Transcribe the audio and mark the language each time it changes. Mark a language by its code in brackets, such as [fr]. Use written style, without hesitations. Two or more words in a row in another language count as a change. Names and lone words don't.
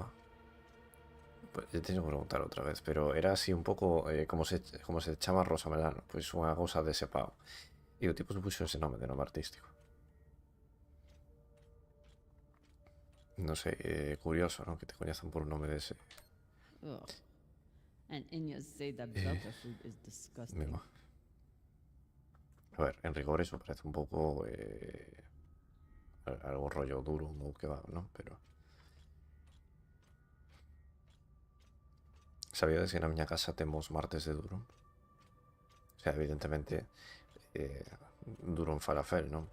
[gl] Pues, teño que preguntar outra vez, pero era así un pouco como se chama Rosa Melano, pois unha cousa desepao. E o tipo se puxo ese nome de nome artístico. Non sei, curioso, non? Que te coñezan por un nome dese. Ugh. [en] And Inyas say that Belter food is disgusting. [gl] Mima. A ver, en rigor eso parece un pouco algo rollo duro ou kebab, non? Pero sabíades que na miña casa temos martes de durum? O sea, evidentemente durum falafel, non?